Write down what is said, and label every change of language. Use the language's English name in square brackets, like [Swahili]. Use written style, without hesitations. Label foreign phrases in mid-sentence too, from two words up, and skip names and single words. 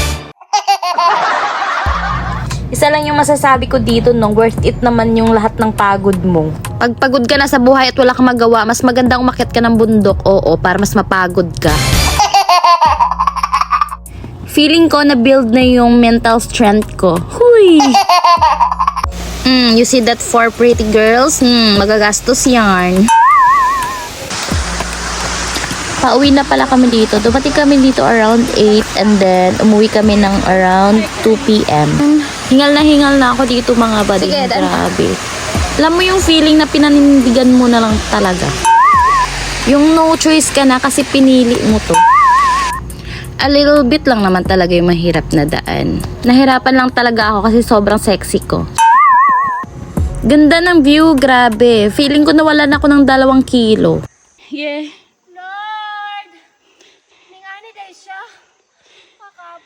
[Filipino] Isa lang yung masasabi ko dito, no, worth it naman yung lahat ng pagod mo. Pag pagod ka na sa buhay at wala kang magawa, mas magandang umakyat ka ng bundok, oo, para mas mapagod ka. Feeling ko na build na yung [English] mental strength [Filipino] ko. Huy! [English] You see that four pretty girls? [Filipino] Magagastos yarn. Pauwi na pala kami dito. Dumating kami dito around 8 and then umuwi kami ng around 2 p.m. Hingal na ako dito mga buddy. Grabe. Alam mo yung feeling na pinanindigan mo na lang talaga. Yung [English] no choice [Filipino] ka na kasi pinili mo to. [English] A little bit [Filipino] lang naman talaga yung mahirap na daan. Nahirapan lang talaga ako kasi sobrang sexy ko. Ganda ng view, grabe. Feeling ko nawalan ako ng 2 kilo. Yeah. Lord! Ningani day siya.